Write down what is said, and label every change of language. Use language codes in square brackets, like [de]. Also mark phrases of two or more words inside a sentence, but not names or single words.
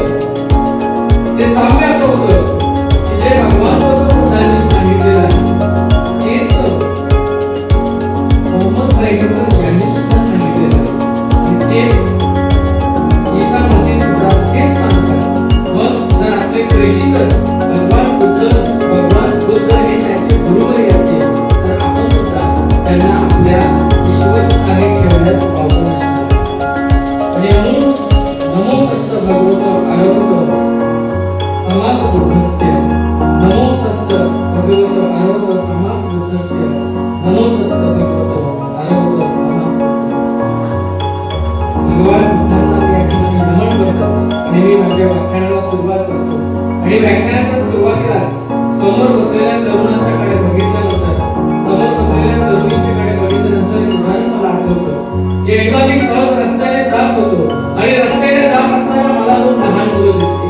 [mr] ते साम्य असं होतं की जे भगवान गौतम बुद्धांनी सांगितलेलं आहे तेच मोहम्मद पैगंबर यांनी सुद्धा सांगितलेलं आहे आणि तेच ईसा मसीह सुद्धा तेच सांगतात. मग जर आपले प्रेषितच भगवान बुद्ध हे त्यांचे गुरुवरी असतील तर आपण सुद्धा त्यांना आपल्या विश्वस्थानी ठेवण्यास पावलं असणार. [pi] आणि म्हणून नमो तस्स भगवतो अरहतो सम्मा बुद्धस्य, नमो तस्स भगवतो अरहतो सम्मा बुद्धस्य, नमो तस्स भगवतो अरहतो सम्मा बुद्धस्य. [mr] भगवान बुद्धांना मी या ठिकाणी नमन करतो आणि मी माझ्या व्याख्यानाला सुरुवात करतो. आणि व्याख्यानाच्या सुरुवातीलाच समोर बसलेल्या तरुणाच्याकडे बघितल्यानंतर एक उदाहरण मला आठवतं की एकदा मी सहज रस्त्याने जात होतो आणि रस्त्याने जात असताना मला दोन लहान मुलं दिसली.